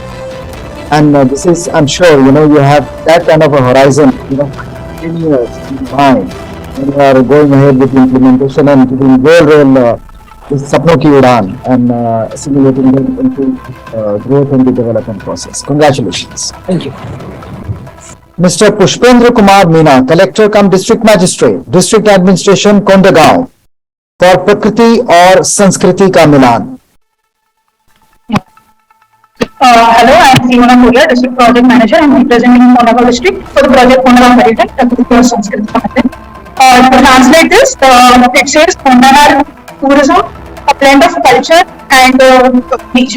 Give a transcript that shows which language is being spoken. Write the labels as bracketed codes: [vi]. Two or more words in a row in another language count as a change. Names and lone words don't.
[en] And this is, I'm sure, you have that kind of a horizon, 10 years in mind, when you are going ahead with the implementation and doing real this Sapno ki Udan, and assimilating them into growth and the development process. Congratulations. Thank you. Mr. Pushpendra Kumar Meena, Collector cum District Magistrate, District Administration, Kondagaon, for Prakriti or Sanskriti ka Milan. Hello, I am Simona Korea, District Project Manager. I am representing Kondagaon District for the project Kondagaon Heritage, Prakriti or Sanskriti ka Milan. To translate this, it says Kondagaon tourism, a blend of culture and nature.